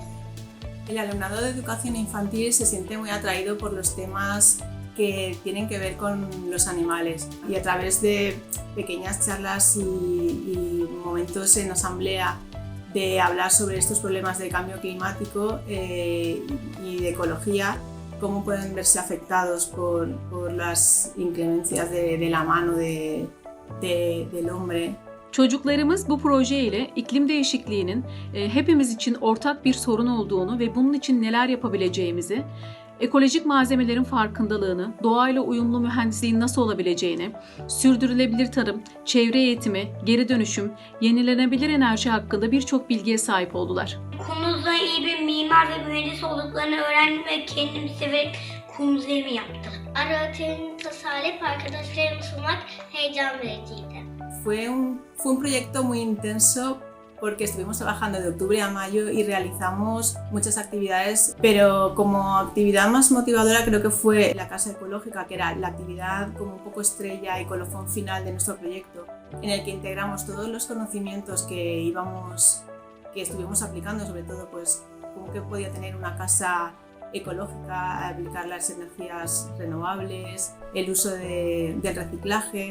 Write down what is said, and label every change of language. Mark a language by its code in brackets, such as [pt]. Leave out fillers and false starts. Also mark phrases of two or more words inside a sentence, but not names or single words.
[es] El alumnado de educación infantil se siente muy atraído por los temas que tienen que ver con los animales y a través de pequeñas charlas y momentos en asamblea de hablar sobre estos problemas de cambio climático y de ecología, cómo pueden verse afectados por las inclemencias de la mano del hombre. [tr] Çocuklarımız bu proje ile iklim değişikliğinin hepimiz için ortak bir sorun olduğunu ve bunun için neler yapabileceğimizi, ekolojik malzemelerin farkındalığını, doğayla uyumlu mühendisliğin nasıl olabileceğini, sürdürülebilir tarım, çevre eğitimi, geri dönüşüm, yenilenebilir enerji hakkında birçok bilgiye sahip oldular. Kunduz'da iyi bir mimar ve mühendis olduklarını öğrendim ve kendimi severek Kunduz evi yaptım. Arı otelini tasarlayıp arkadaşlarıma sunmak heyecan vericiydi. [es] Fue un proyecto muy intenso porque estuvimos trabajando de octubre a mayo y realizamos muchas actividades, pero como actividad más motivadora creo que fue la casa ecológica, que era la actividad como un poco estrella y colofón final de nuestro proyecto, en el que integramos todos los conocimientos que estuvimos aplicando, sobre todo pues cómo que podía tener una casa ecológica, aplicar las energías renovables, el uso del reciclaje.